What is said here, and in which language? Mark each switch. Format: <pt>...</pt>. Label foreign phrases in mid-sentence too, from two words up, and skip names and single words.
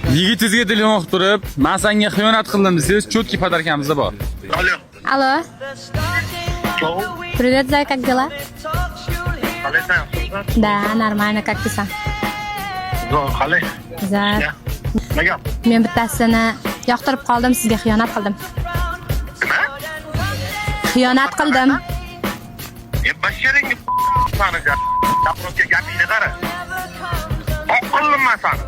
<uz>Yigitizga telefon qilib turib, "Men senga xiyonat qildim" desangiz, cho'tki podarkamizda bor.</uz> <ru>Алло. Алло. Чё? Привет, Зай, как дела?</ru> <uz>Qalay sen?</uz> <ru>Да, нормально, как ты сам?</ru> <uz>Qalay?</uz> <ru>Zay.</ru> <uz>Nima gap? Men bittasini yoqtirib qoldim, sizga xiyonat qildim. Nima? Xiyonat qildim. Basharingni sani gapirga gapingni qara. Oq qildim men sani.</uz>